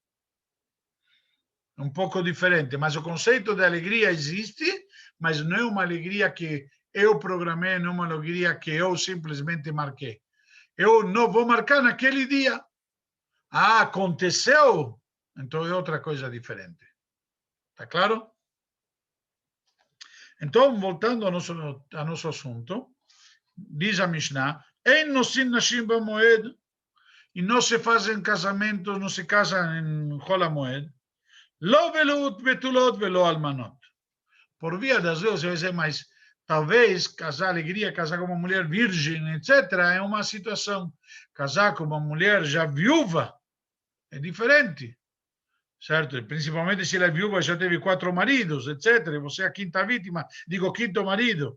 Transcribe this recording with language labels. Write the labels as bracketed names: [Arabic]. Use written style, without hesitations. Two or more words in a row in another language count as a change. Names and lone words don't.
[Portuguese] Um pouco diferente, mas o conceito de alegria existe, mas não é uma alegria que eu programei, não é uma alegria que eu simplesmente marquei. Eu não vou marcar naquele dia. Aconteceu? Então é outra coisa diferente. Está claro? Então, voltando ao nosso assunto, diz a Mishnah, [Hebrew] אין נושאין נשים במועד, [Portuguese] e não se fazem casamentos, não se casam em Chol HaMoed, [Hebrew] לא ולות בתולות ולא אלמנות. [Portuguese] Por via das vezes, eu vou dizer, mas talvez casar alegria, casar com uma mulher virgem, etc., é uma situação. Casar com uma mulher já viúva é diferente, certo? Principalmente se ela é viúva, já teve 4 maridos, etc., e você é a 5ª vítima, digo 5º marido.